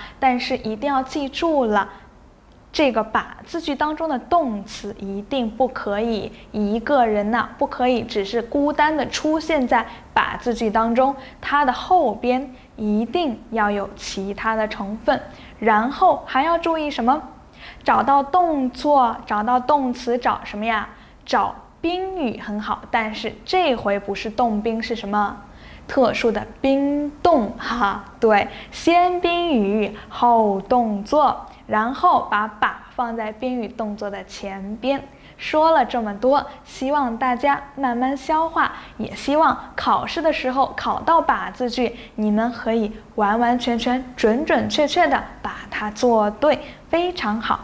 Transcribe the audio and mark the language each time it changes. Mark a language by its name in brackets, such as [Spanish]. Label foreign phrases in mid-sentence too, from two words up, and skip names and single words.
[Chinese] 但是一定要記住了，這個把字句當中的動詞一定不可以一個人吶，不可以只是孤單的出現在把字句當中，它的後邊一定要有其他的成分。然後還要注意什麼？找到動作，找到動詞，找什麼呀？找賓語，很好。但是這回不是動賓，是什麼？特殊的賓動哈。對，先賓語後動作，然後把放在賓語動作的前邊。說了這麼多，希望大家慢慢消化，也希望考試的時候考到把字句，你們可以完完全全、準準確確的把它做對，非常好。